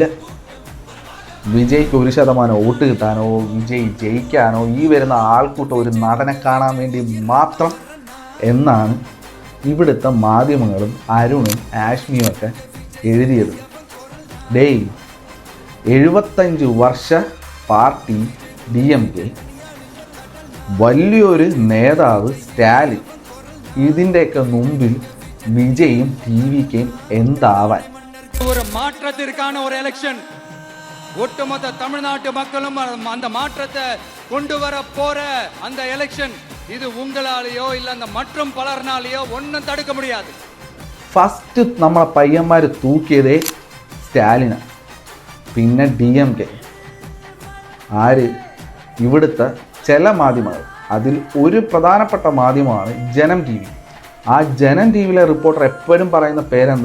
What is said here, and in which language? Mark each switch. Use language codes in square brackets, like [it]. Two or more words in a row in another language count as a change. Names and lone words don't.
[ml] വിജയ്ക്ക് 1% വോട്ട് കിട്ടാനോ വിജയ് ജയിക്കാനോ ഈ വരുന്ന ആൾക്കൂട്ടം ഒരു നടനെ കാണാൻ വേണ്ടി മാത്രം എന്നാണ് ഇവിടുത്തെ മാധ്യമങ്ങളും അരുണും ആഷ്മിയും ഒക്കെ എഴുതിയത്. 75 വർഷ പാർട്ടി DMK, വലിയൊരു നേതാവ് സ്റ്റാലിൻ, ഇതിൻ്റെയൊക്കെ മുമ്പിൽ വിജയും TVKയും എന്താവാൻ? [ta] ஒரு மாற்றத்திற்கான ஒரு எலெக்ஷன். ஒட்டுமொத்த தமிழ்நாட்டு மக்களும் அந்த மாற்றத்தை கொண்டு வர போற அந்த எலெக்ஷன் இது உங்களாலேயோ இல்ல அந்த மற்றும் பலர்னாலேயோ ஒன்றும் தடுக்க முடியாது. [ml] ഫസ്റ്റ് നമ്മളെ പയ്യന്മാർ തൂക്കിയതേ സ്റ്റാലിനാണ്, പിന്നെ DMK. ആര്? ഇവിടുത്തെ ചില മാധ്യമങ്ങൾ. അതിൽ ഒരു പ്രധാനപ്പെട്ട മാധ്യമമാണ് ജനം TV. ആ ജനം TVയിലെ റിപ്പോർട്ടർ എപ്പോഴും പറയുന്ന പേരെന്താ?